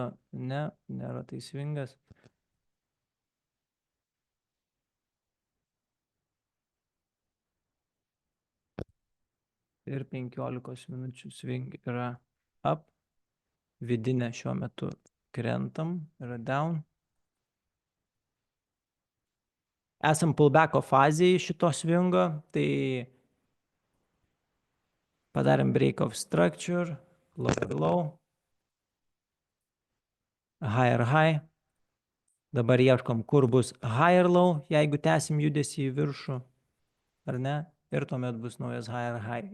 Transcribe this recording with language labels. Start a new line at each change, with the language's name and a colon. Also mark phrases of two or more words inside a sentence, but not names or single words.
Lithuanian: Ne, nėra tai svingas. Ir 15 minučių swing yra up. Vidinę šiuo metu krentam, yra down. Esam pullbacko fazėje šito swingo, tai padarėm
English: break of structure, low, higher high.
Lithuanian: Dabar ieškom, kur bus
English: higher low,
Lithuanian: jeigu tęsim judesį į viršų, ar ne? Ir tuomet bus naujas
English: higher high.